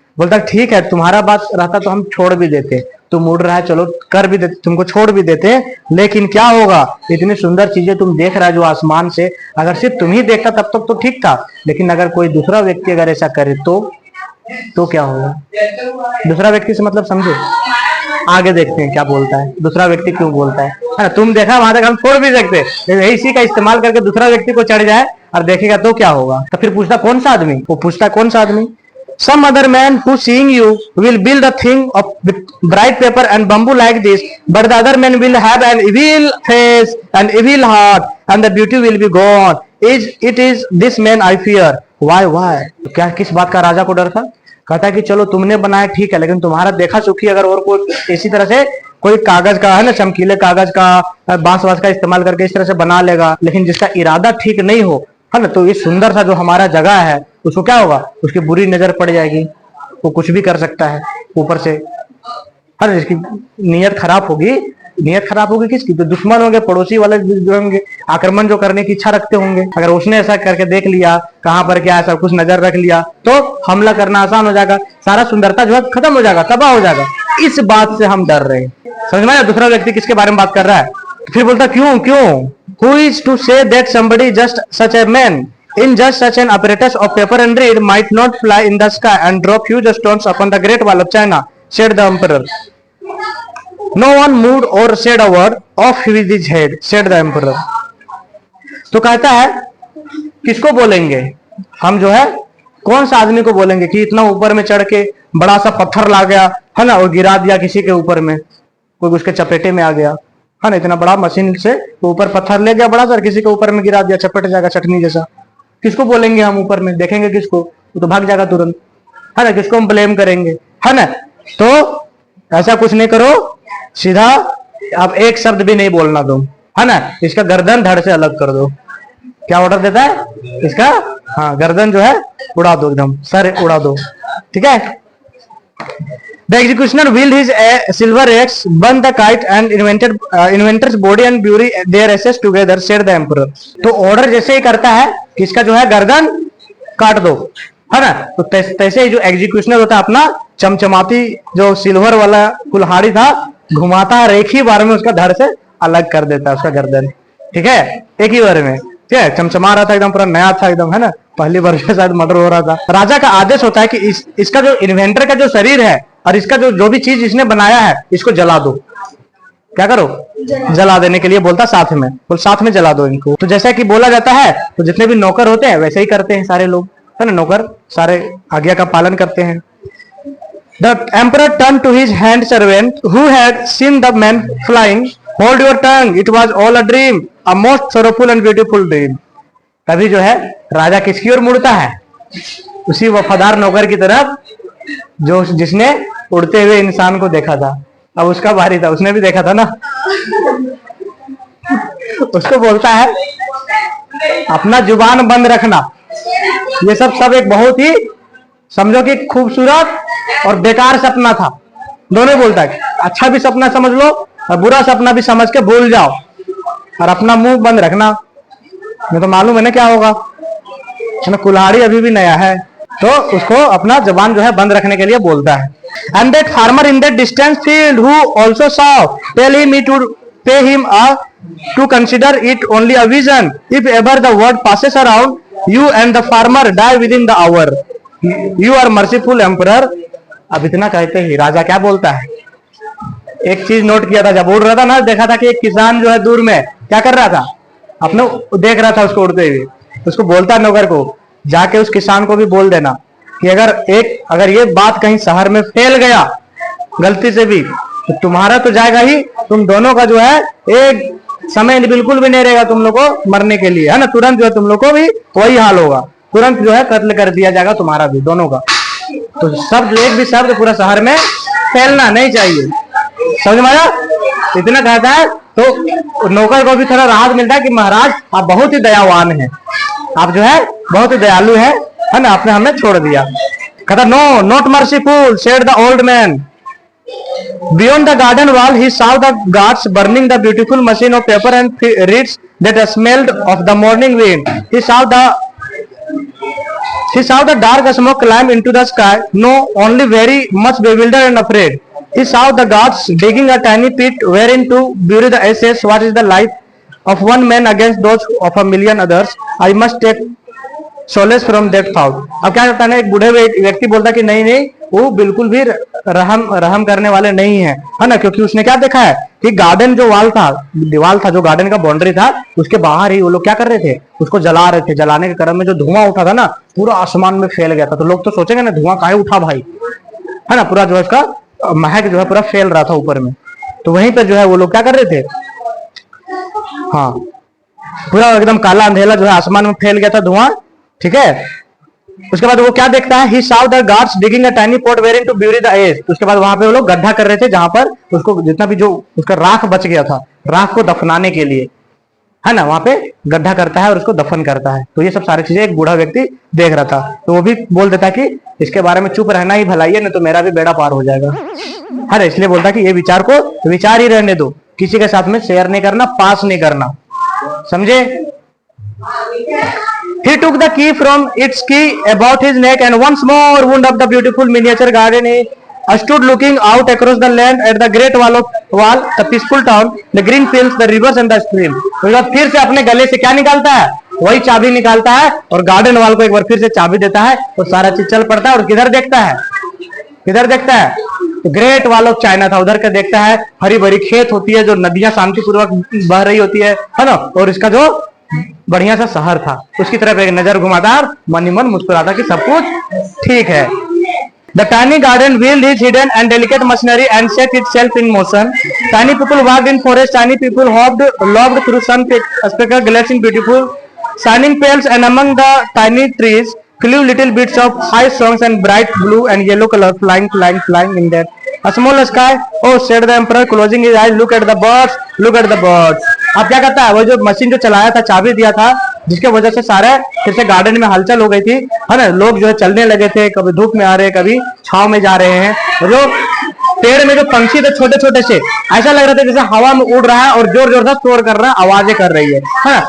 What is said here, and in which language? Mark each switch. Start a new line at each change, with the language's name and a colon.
Hindi: बोलता ठीक है, तुम्हारा बात रहता तो हम छोड़ भी देते, तुम उड़ रहा है चलो कर भी देते, तुमको छोड़ भी देते, लेकिन क्या होगा, इतनी सुंदर चीजें तुम देख रहा है जो आसमान से, अगर सिर्फ तुम ही देखता तब तक तो ठीक था, लेकिन अगर कोई दूसरा व्यक्ति अगर ऐसा करे तो क्या होगा। दूसरा व्यक्ति से मतलब समझो, आगे देखते हैं क्या बोलता है, दूसरा व्यक्ति क्यों बोलता है ना, तुम देखा वहां तक हम छोड़ भी सकते, लेकिन इसी का इस्तेमाल करके दूसरा व्यक्ति को चढ़ जाए और देखेगा तो क्या होगा। तो फिर पूछता कौन सा आदमी,
English: वो पूछता कौन सा आदमी, some other man who seeing you will build a thing of bright paper and bamboo like this, but the other man will have an evil face and evil heart and the beauty will be gone, it is this man I fear, why
Hindi: तो क्या किस बात का राजा को डर था। कहता है कि चलो तुमने बनाया ठीक है, लेकिन तुम्हारा देखा सुखी अगर और कोई इसी तरह से कोई कागज का, है ना, चमकीले कागज का बांस वास का इस्तेमाल करके इस तरह से बना लेगा, लेकिन जिसका इरादा ठीक नहीं हो, है ना, तो ये सुंदर सा जो हमारा जगह है उसको क्या होगा, उसकी बुरी नजर पड़ जाएगी, वो कुछ भी कर सकता है ऊपर से, है ना, जिसकी नीयत खराब होगी, नीयत खराब होगी किसकी, तो दुश्मन होंगे, पड़ोसी वाले जो होंगे, आक्रमण जो करने की इच्छा रखते होंगे, अगर उसने ऐसा करके देख लिया कहां पर क्या है सब कुछ नजर रख लिया तो हमला करना आसान हो जाएगा, सारा सुंदरता जो है खत्म हो जाएगा, तबाह हो जाएगा। इस बात से हम डर रहे हैं, समझ में आया। दूसरा व्यक्ति किसके बारे में बात कर रहा है, फिर बोलता क्यों
English: who is to say that somebody just such a man in just such an apparatus of paper and reed might not fly in the sky and drop huge stones upon the great wall of China, said the emperor. No one moved or said a word, off with his head, said the emperor.
Hindi: तो कहता है किसको बोलेंगे हम, जो है कौन सा आदमी को बोलेंगे कि इतना ऊपर में चढ़ के बड़ा सा पत्थर ला गया, है ना, और गिरा दिया किसी के ऊपर में, कोई उसके चपेटे में आ गया, है ना, इतना बड़ा मशीन से ऊपर पत्थर ले गया बड़ा सा, किसी के ऊपर में गिरा दिया, चपट जाएगा चटनी जैसा, किसको बोलेंगे हम ऊपर में, देखेंगे किसको, वो तो भाग जाएगा तुरंत, है ना, किसको हम ब्लेम करेंगे, है ना। तो ऐसा कुछ नहीं करो, सीधा आप एक शब्द भी नहीं बोलना तुम, है ना, इसका गर्दन धड़ से अलग कर दो। क्या ऑर्डर देता है इसका, हाँ, गर्दन जो है उड़ा दो, एकदम सर उड़ा दो, ठीक है।
English: The executioner wheeled his silver axe, burned the kite, and inventor's body and bury their ashes together, said the emperor.
Hindi: तो ऑर्डर जैसे ही करता है कि इसका जो है गर्दन काट दो, है ना, तो तैसे ही जो एग्जीक्यूशनर होता है अपना चमचमाती जो सिल्वर वाला कुल्हाड़ी था घुमाता है, एक ही बार में उसका धड़ से अलग कर देता है उसका गर्दन, ठीक है, एक ही बार में, ठीक है, चमचमा रहा था एकदम, पूरा नया था एकदम, है ना, पहली बार शायद मर्डर हो रहा था। राजा का आदेश होता है कि इसका जो इन्वेंटर का जो शरीर है और इसका जो भी चीज इसने बनाया है इसको जला दो, क्या करो, जला देने के लिए बोलता साथ में, बोल साथ में जला दो इनको। तो जैसा कि बोला जाता है तो जितने भी नौकर होते हैं वैसे ही करते हैं सारे लोग, है ना, नौकर सारे आज्ञा का पालन करते हैं।
English: The emperor turned to his hand servant who had seen the man flying. Hold your tongue, it was all a dream, a most sorrowful and beautiful dream.
Hindi: कभी जो है राजा किसकी ओर मुड़ता है, उसी वफादार नौकर की तरफ जो जिसने उड़ते हुए इंसान को देखा था। अब उसका बारी था, उसने भी देखा था ना उसको बोलता है अपना जुबान बंद रखना। ये सब एक बहुत ही समझो कि खूबसूरत और बेकार सपना था, दोनों बोलता है, अच्छा भी सपना समझ लो और बुरा सपना भी समझ के भूल जाओ और अपना मुंह बंद रखना, नहीं तो मालूम है ना क्या होगा, कुल्हाड़ी अभी भी नया है, तो उसको अपना जबान जो है बंद रखने के लिए बोलता है।
English: And that farmer in that distant field who also saw, tell him he pay him to consider it only a vision. If ever the word passes around, you and the farmer die within the hour. You are merciful emperor.
Hindi: अब इतना कहते ही राजा क्या बोलता है, एक चीज note किया था, जब उड़ रहा था ना, देखा था कि एक किसान जो है दूर में क्या कर रहा था, अपने देख रहा था उसको उड़ते हुए। उसको बोलता है नौकर को, जाके उस किसान को भी बोल देना कि अगर ये बात कहीं शहर में फैल गया गलती से भी, तो तुम्हारा तो जाएगा ही, तुम दोनों का जो है एक समय बिल्कुल भी नहीं रहेगा तुम लोग को मरने के लिए, है ना। तुरंत जो है तुम लोग को भी वही हाल होगा, तुरंत जो है कत्ल कर दिया जाएगा तुम्हारा भी, दोनों का। तो शब्द, एक भी शब्द पूरा शहर में फैलना नहीं चाहिए, समझ में आया। इतना कहता है तो नौकर को भी थोड़ा राहत मिलता है कि महाराज आप बहुत ही दयावान हैं, आप जो है बहुत ही दयालु है ना, आपने हमें छोड़ दिया। कहता
English: No not merciful said the old man. Beyond the garden wall, he saw the guards burning the beautiful machine of paper and reeds that smelled of the morning wind. He saw the dark smoke climb into the sky. No, only very much bewildered and afraid. He saw the guards digging a tiny pit wherein to bury the ashes. What is the life of one man against those of a million others? I must take solace from that thought.
Hindi: अब क्या करता है ना, एक बूढ़े व्यक्ति बोलता कि नहीं, वो बिल्कुल भी रहम करने वाले नहीं है ना, क्योंकि उसने क्या देखा है कि गार्डन जो दीवार था, जो गार्डन का बाउंड्री था, उसके बाहर ही वो लोग क्या कर रहे थे, उसको जला रहे थे। जलाने के क्रम में जो धुआं उठा था ना, पूरा आसमान में फैल गया था। तो लोग तो सोचेंगे ना, धुआं काहे उठा भाई, है ना, पूरा जो है उसका महक जो है पूरा फैल रहा था ऊपर में। तो वहीं पर जो है वो लोग क्या कर रहे थे, हाँ, पूरा एकदम काला अंधेला जो है आसमान में फैल गया था धुआं, ठीक है। उसके बाद वो क्या देखता है,
English: he saw the guards digging a tiny pot wherein to bury the ashes.
Hindi: उसके बाद वहां पे वो लोग गड्ढा कर रहे थे, जहां पर उसको जितना भी जो उसका राख बच गया था, राख को दफनाने के लिए, है ना, वहां पे गड्ढा करता है और उसको दफन करता है। तो ये सब सारी चीजें एक बूढ़ा व्यक्ति देख रहा था। तो वो भी बोल देता कि इसके बारे में चुप रहना ही भलाई है, नहीं तो मेरा भी बेड़ा पार हो जाएगा, है ना। इसलिए बोलता कि ये विचार को विचार ही रहने दो, किसी के साथ में शेयर नहीं करना, पास नहीं करना, समझे।
English: He took the key from its key about his neck and once more wound up the beautiful miniature garden. He stood looking out across the land at the great wall, the peaceful town, the green fields, the rivers and the stream.
Hindi: उसके बाद फिर से अपने गले से क्या निकालता है, वही चाबी निकालता है और गार्डन वाल को एक बार फिर से चाबी देता है और सारा चीज चल पड़ता है। और किधर देखता है, किधर देखता है, ग्रेट वॉल ऑफ चाइना था, उधर का देखता है। हरी भरी खेत होती है, जो नदियां शांतिपूर्वक बह रही होती है ना, और इसका जो बढ़िया सा शहर था, उसकी तरफ एक नजर घुमाता और मन ही मन मुस्कुराता कि सब कुछ ठीक है।
English: The tiny garden wheel is hidden and delicate machinery and set itself in motion. Tiny people walked in forest, tiny people lobbed through sun-speckled glancing beautiful shining pales, and among the tiny trees flew little bits of high songs and bright blue and yellow color flying in that a small sky. Oh, said the emperor, closing his eyes, look at the birds, look at the birds.
Hindi: अब क्या करता है, वो जो machine जो चलाया था, चाबी दिया था, जिसके वजह से सारे फिर से गार्डन में हलचल हो गई थी, है ना। लोग जो है चलने लगे थे, कभी धूप में आ रहे, कभी छाव में जा रहे हैं। जो पेड़ में जो पंछी थे छोटे छोटे से, ऐसा लग रहा था जैसे हवा में उड़ रहा है और जोर जोर से शोर कर रहा है, आवाजें कर रही है ना।